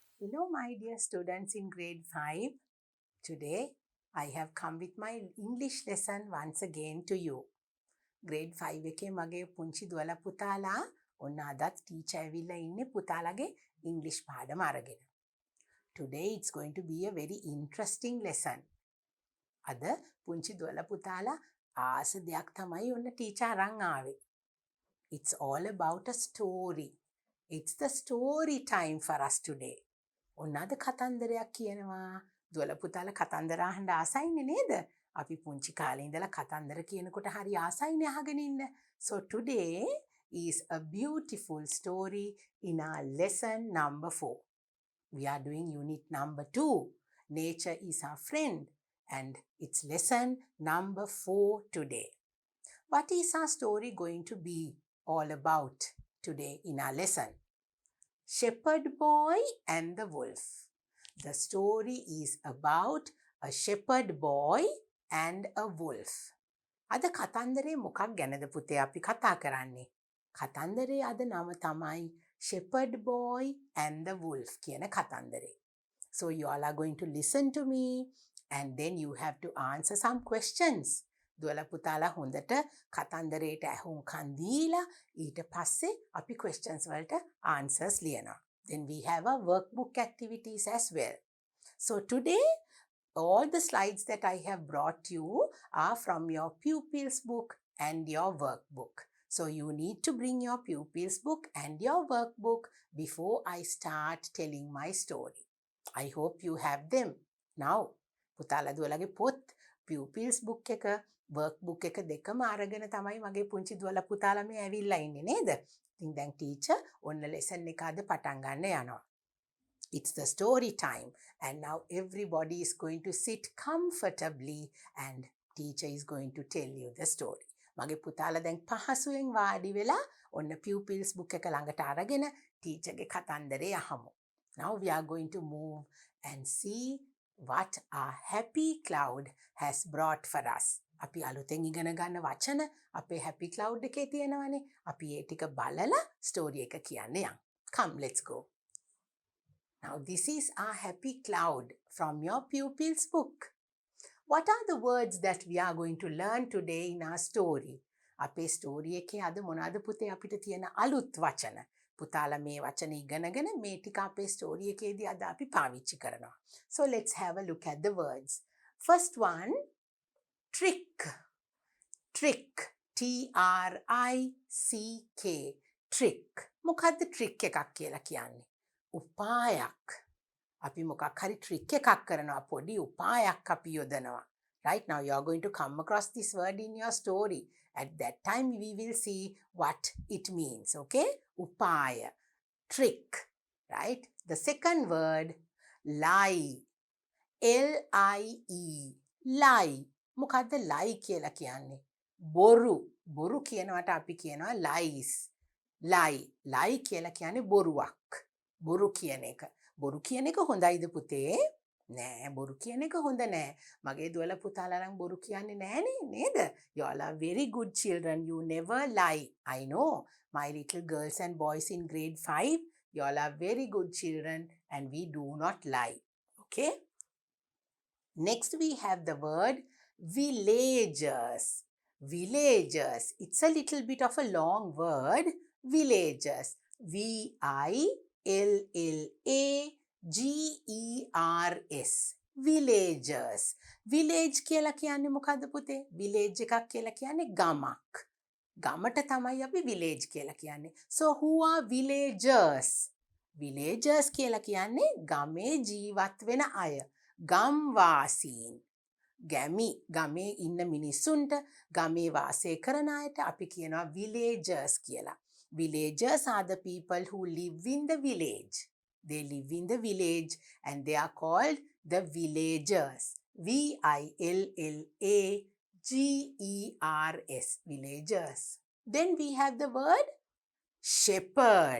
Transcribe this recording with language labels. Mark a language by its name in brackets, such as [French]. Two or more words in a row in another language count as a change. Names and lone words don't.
[English] Hello, my dear students in grade 5. Today, I have come with my English lesson once again to you. [Sinhala] Grade 5 එකේ මගේ පුංචි දුවලා පුතාලා ඔන්න අදත් ටීචර් ඇවිල්ලා ඉන්නේ පුතාලගේ English පාඩම අරගෙන. [English] Today it's going to be a very interesting lesson. [Sinhala] අද පුංචි දුවලා පුතාලා ආස දෙයක් තමයි ඔන්න ටීචර් අරන් ආවේ. [English] It's all about a story. It's the story time for us today. [Sinhala] ඔන්න අද කතන්දරයක් කියනවා. දුවලා පුතාලා කතන්දර අහන්න ආසයිනේ නේද? අපි පුංචි කාලේ ඉඳලා කතන්දර කියනකොට හරි ආසයිනේ අහගෙන ඉන්න. [English] So today is a beautiful story in our lesson number 4. We are doing unit number 2. Nature is our friend, and it's lesson number 4 today. What is our story going to be all about today in our lesson? Shepherd Boy and the Wolf. The story is about a shepherd boy and a wolf. [Sinhala] අද කතන්දරේ මොකක් ගැනද පුතේ අපි කතා කරන්නේ? කතන්දරේ අද නම තමයි Shepherd Boy and the Wolf කියන කතන්දරේ. [English] So you all are going to listen to me and then you have to answer some questions. [Sinhala] දුවලා පුතාලා හොඳට කතන්දරේට ඇහුම්කන් දීලා ඊට පස්සේ අපි questions වලට answers ලියනවා. [English] Then we have a workbook activities as well. So today, all the slides that I have brought you are from your pupils book and your workbook. So you need to bring your pupils book and your workbook before I start telling my story. I hope you have them. Now, [Sinhala] පුතාලා දුවලාගේ පොත් [English] pupils book [Sinhala] එක workbook එක දෙකම අරගෙන තමයි මගේ පුංචි දුවලා පුතාලා මේ ඇවිල්ලා ඉන්නේ නේද? ඉතින් දැන් ටීචර් ඔන්න lesson එක අද පටන් ගන්න යනවා. [English] It's the story time and now everybody is going to sit comfortably and teacher is going to tell you the story. [Sinhala] මගේ පුතාලා දැන් පහසුවෙන් වාඩි වෙලා ඔන්න [English] pupils book [Sinhala] එක ළඟට අරගෙන ටීචර්ගේ කතන්දරේ අහමු. [English] Now we are going to move and see what our happy cloud has brought for us. [Sinhala] අපි අලුතෙන් ඉගෙන ගන්න වචන අපේ [English] happy cloud [Sinhala] එකේ තියෙනවනේ. අපි ඒ ටික බලලා story එක කියන්න යමු. [English] Come, let's go. Now this is our happy cloud from your pupils book. What are the words that we are going to learn today in our story? [Sinhala] අපේ story එකේ අද මොනවාද පුතේ අපිට තියෙන අලුත් වචන? පුතාලා මේ වචන ඉගෙනගෙන මේ ටික අපේ story එකේදී අද අපි පාවිච්චි කරනවා. [English] So let's have a look at the words. First one, trick. Trick. T-R-I-C-K. Trick. [Sinhala] මොකද්ද trick එකක් කියලා කියන්නේ? උපායක්. අපි මොකක් හරි trick එකක් කරනවා පොඩි උපායක් අපි යොදනවා. [English] Right now you are going to come across this word in your story. At that time we will see what it means, okay? Upaya. Trick. Right? The second word, lie. L-I-E. Lie. [Sinhala] මොකද්ද lie කියලා කියන්නේ? බොරු. බොරු කියනවට අපි කියනවා lies. lie. lie කියලා කියන්නේ බොරුවක්. බොරු කියන එක. බොරු කියන එක හොඳයිද පුතේ? නෑ බොරු කියන එක හොඳ නෑ. මගේ දුවලා පුතාලා නම් බොරු කියන්නේ නෑනේ නේද? [English] You all are very good children. You never lie. I know. My little girls and boys in grade 5, you all are very good children and we do not lie. Okay? Next we have the word villagers. Villagers. It's a little bit of a long word. Villagers. V-I-L-L-A-G-E-R-S. [Sinhala] Villagers. Village කියලා කියන්නේ මොකද්ද පුතේ? Village එකක් කියලා කියන්නේ ගමක්. ගමට තමයි අපි village කියලා කියන්නේ. [English] So who are villagers? [Sinhala] Villagers කියලා කියන්නේ ගමේ ජීවත් වෙන අය. ගම්වාසීන්. ගමේ ඉන්න මිනිස්සුන්ට ගමේ වාසය කරන අයට අපි කියනවා villagers කියලා. [English] Villagers are the people who live in the village. They live in the village and they are called the villagers. V-I-L-L-A-G-E-R-S. Villagers. Then we have the word shepherd.